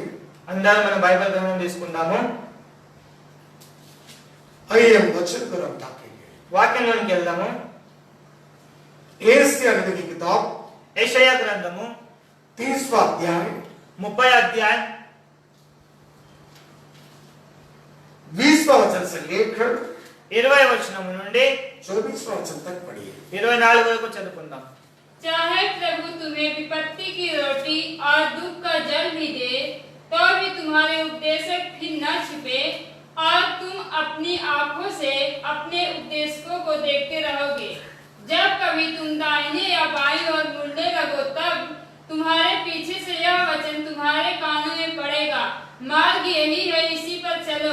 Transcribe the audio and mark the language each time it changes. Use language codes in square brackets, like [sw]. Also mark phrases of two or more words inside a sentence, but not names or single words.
[te] అందరం మన బైబిల్ గ్రంథం తీసుకుందాము. [hi] आइए हम वचन को हम ताकेंगे। [te] వాక్యంలోనికి వెళ్దాము. [hi] एशिया नबी की किताब [te] యెషయా గ్రంథము [hi] 30वां अध्याय [te] 30 అధ్యాయం [hi] 20वां वचन से लेकर [te] 20 వచనము నుండి [hi] 24वां वचन तक पढ़िए। [te] 24 వరకు చదువుకుందాం. [hi] चाहे प्रभु तुम्हें विपत्ति की रोटी और दुख का जल भी दे, तो भी तुम्हारे उपदेशक फिर न छिपे और तुम अपनी आंखों से अपने उपदेशकों को देखते रहोगे। जब कभी तुम दाहिने या बाईं ओर मुड़ने लगो, तब तुम्हारे पीछे से यह वचन तुम्हारे कानों में पड़ेगा, मार्ग यही है, इसी पर चलो।